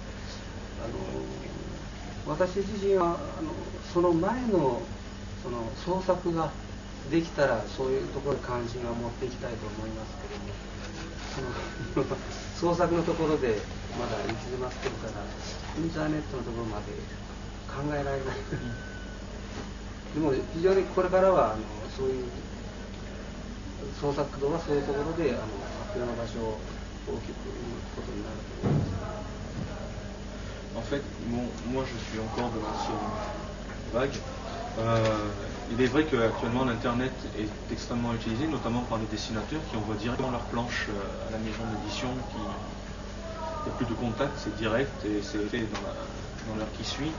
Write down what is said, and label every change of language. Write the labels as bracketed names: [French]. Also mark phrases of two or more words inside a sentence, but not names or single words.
[Japanese] 私自身はその前のその創作ができたらそういうところに関心を持っていきたいと思いますけども、創作のところでまだ行き詰まってるからインターネットのところまで考えられない。でも非常にこれからはそういう創作活動はそういうところで発表の場所を大きく生むことになると思います。 [French] En fait, moi je suis encore de l'ancienne vague. Il est vrai qu'actuellement l'Internet est extrêmement utilisé, notamment par les dessinateurs qui envoient directement leurs planches à la maison d'édition. Il n'y a plus de contact, c'est direct et c'est fait dans l'heure qui suit.